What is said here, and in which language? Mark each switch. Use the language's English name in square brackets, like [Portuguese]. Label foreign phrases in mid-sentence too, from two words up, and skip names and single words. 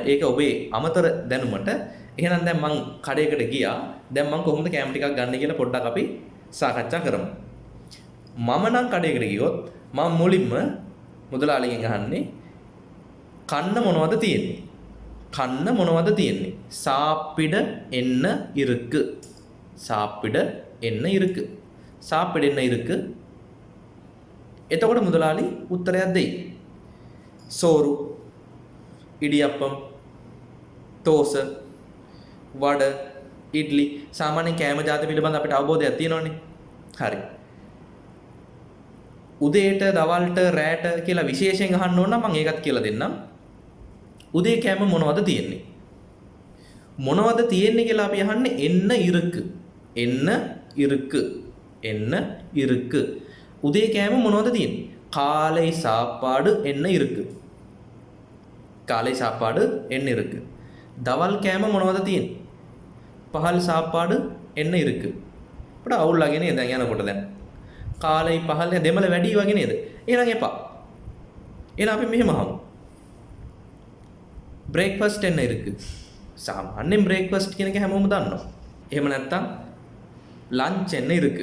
[Sinhala] ඒක ඔබේ අමතර දැනුමට. එහෙනම් දැන් මං කඩේකට ගියා. දැන් මං කොහොමද කෑම ටිකක් ගන්න කියලා පොඩ්ඩක් අපි සාකච්ඡා කරමු. මම නම් කඩේකට ගියොත් මම මුලින්ම මුදලාලිගෙන් අහන්නේ කන්න මොනවද තියෙන්නේ? කන්න මොනවද තියෙන්නේ? [Tamil] சாப்பிட என்ன இருக்கு? சாப்பிட என்ன இருக்கு? சாப்பிட என்ன இருக்கு? [Sinhala] එතකොට මුදලාලි උත්තරයක් දෙයි. සෝරු, ඉඩියප්පම්, තෝස, වඩ, ඉඩ්ලි. සාමාන්‍ය කෑම ජාති පිළිබඳ අපිට අවබෝධයක් තියෙනවනේ. හරි. උදේට, දවල්ට, රැට කියලා විශේෂයෙන් අහන්න ඕන නම් මම ඒකත් කියලා දෙන්නම්. උදේ කෑම මොනවද තියෙන්නේ? මොනවද තියෙන්නේ කියලා අපි අහන්නේ [Tamil] என்ன இருக்கு. என்ன இருக்கு. என்ன இருக்கு. [Sinhala] උදේ කෑම මොනවද තියෙන්නේ? [Tamil] காலை சாப்பாடு என்ன இருக்கு? காலை சாப்பாடு என்ன இருக்கு? [Sinhala] දවල් කෑම මොනවද තියෙන්නේ? [Tamil] பகல் சாப்பாடு என்ன இருக்கு? [Sinhala] අපිට අවුල් වගේ නේද දැන් යනකොට දැන්. [Tamil] காலை பகல் [Sinhala] දෙමළ වැඩි වගේ නේද? එහෙනම් එපා. එහෙනම් අපි මෙහෙම අහමු. බ්‍රේක්ෆාස්ට් [Tamil] என்ன இருக்கு. [Sinhala] සාමාන්‍යයෙන් බ්‍රේක්ෆාස්ට් කියන එක හැමෝම දන්නවා. එහෙම නැත්නම් ලන්ච් [Tamil] என்ன இருக்கு.